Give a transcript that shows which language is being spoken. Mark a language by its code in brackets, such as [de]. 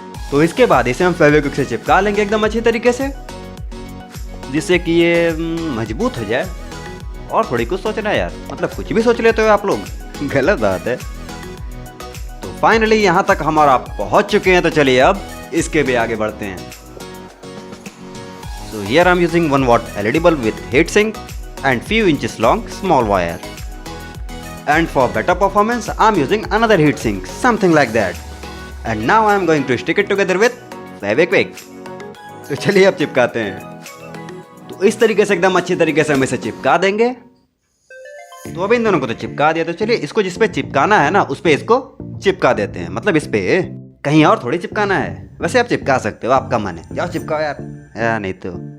[hi] तो इसके बाद इसे हम फेविक्विक से चिपका लेंगे एकदम अच्छी तरीके से, जिससे कि ये मजबूत हो जाए। और थोड़ी कुछ सोचना है यार, मतलब कुछ भी सोच लेते हो आप लोग, गलत बात है। तो फाइनली यहाँ तक हमारा पहुंच चुके हैं। तो चलिए अब इसके भी आगे बढ़ते हैं। [en] So here I'm using 1 watt LED bulb with heat sink and few inches long small wire. And for better performance I'm using another heat sink, something like that. And now I'm going to stick it together with Fevikwik. [hi] तो चलिए अब चिपकाते हैं। तो इस तरीके से एकदम अच्छी तरीके से हम इसे चिपका देंगे। तो अब इन दोनों को तो चिपका दिया, तो चलिए इसको जिस पे चिपकाना है ना उस पे इसको चिपका देते हैं। मतलब इस पे कहीं और थोड़ी चिपकाना है। वैसे आप चिपका सकते हो, आपका मन है, जाओ चिपकाओ यार नहीं तो।